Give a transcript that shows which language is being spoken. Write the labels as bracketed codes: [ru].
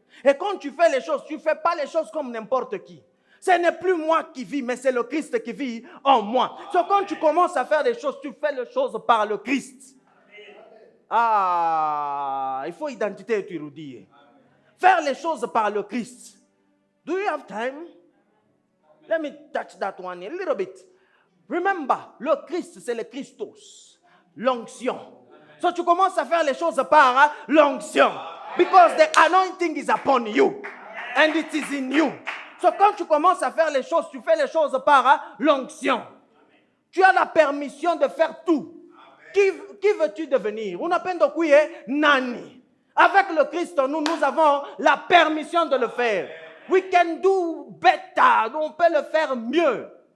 [fr] Et quand tu fais les choses, tu ne fais pas les choses comme n'importe qui. Ce n'est plus moi qui vis, mais c'est le Christ qui vit en moi. Donc quand tu commences à faire les choses, tu fais les choses par le Christ. Ah, il faut identité et érudire. Faire les choses par le Christ. [en] Do you have time? Let me touch that one a little bit. [fr] Remember, le Christ, c'est le Christos. L'onction. So tu commences à faire les choses par l'onction. [en] Because the anointing is upon you. And it is in you. [fr] So quand tu commences à faire les choses, tu fais les choses par l'onction. Tu as la permission de faire tout. Qui veux-tu devenir? On appelle donc oui, nani. Avec le Christ, nous avons la permission de le faire. [en] We can do better. [fr] On peut le faire mieux.